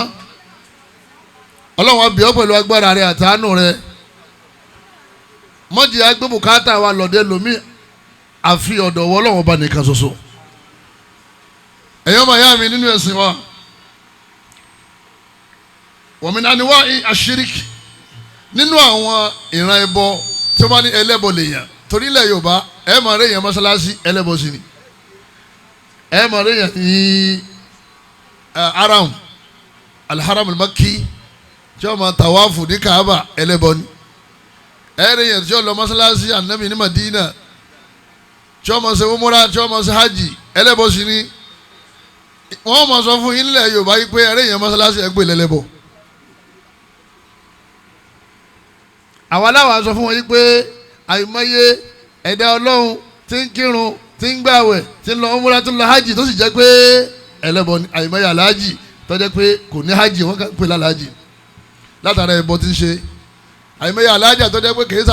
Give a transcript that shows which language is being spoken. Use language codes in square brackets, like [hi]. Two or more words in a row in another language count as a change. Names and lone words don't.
[yo] Ọlọ́run á bí ọ pẹ̀lú agbára rẹ àtàánú rẹ mọ́jì agbébùkátà wa lọ́dẹ lomi àfi ọ̀dọ̀ wọ́ Ọlọ́run ọba nìkan ṣoṣo. ẹ̀yọ́ màá yá mi nínú ẹ̀sìn wa [ar] ومن أنواع الشرك [yo] nínú àwọn ìran ẹbọ tí wọ́n bá ní ẹlẹ́bọ lèèyàn torí ilẹ̀ Yorùbá ẹ̀ máa rẹ̀ yẹn mọ́ṣáláṣí ẹlẹ́bọ sí ni ẹ̀ máa rẹ̀ yẹn ní [ar] الحرم المكي [yo] tí wọ́n máa tàwáfù ní Kaaba ẹlẹ́bọ ni ẹ̀ rẹ̀ yẹn tí wọ́n lọ mọ́ṣáláṣí Ànábì ní Madina tí wọ́n máa ṣe umura tí wọ́n máa ṣe hajj ẹlẹ́bọ sí ni wọ́n máa sọ fún yín nílẹ̀ Yorùbá yìí pé ẹ̀rẹ́ yẹn mọ́ṣáláṣí ẹgbẹ́ lẹ́lẹ́bọ̀. àwa láwa sọ fún wọn yìí pé àìmọye ẹ̀dá Ọlọ́run tí ń kírun tí ń gbàwẹ̀ tí ń lọ umura tí ń lọ hajj tó sì jẹ́ pé ẹlẹ́bọ ni àìmọye aláàjì tó jẹ́ pé kò ní hajj wọ́n kàn ń pè lálàájì látara ẹbọ tí ń ṣe àìmọye aláàjà tó jẹ́ pé kìí